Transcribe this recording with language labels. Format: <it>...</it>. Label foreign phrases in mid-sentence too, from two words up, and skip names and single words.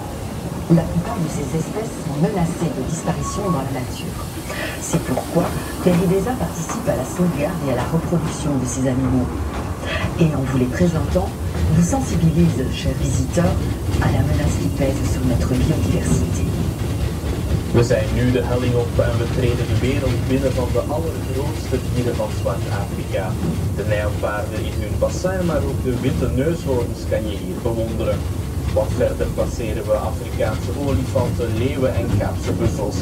<fr>La plupart de ces espèces sont menacées de disparition dans la nature. C'est pourquoi Peridesa participe à la sauvegarde et à la reproduction de ces animaux. Et en vous les présentant, vous sensibilise, chers visiteurs, à la menace qui pèse sur notre biodiversité.</fr> <nl>We zijn nu de helling op en we treden de wereld binnen van de allergrootste dieren van Zwart-Afrika. De nijlpaarden in hun bassin, maar ook de witte neushoorns kan je hier bewonderen. Wat verder passeren we Afrikaanse olifanten, leeuwen en Kaapse buffels.</nl>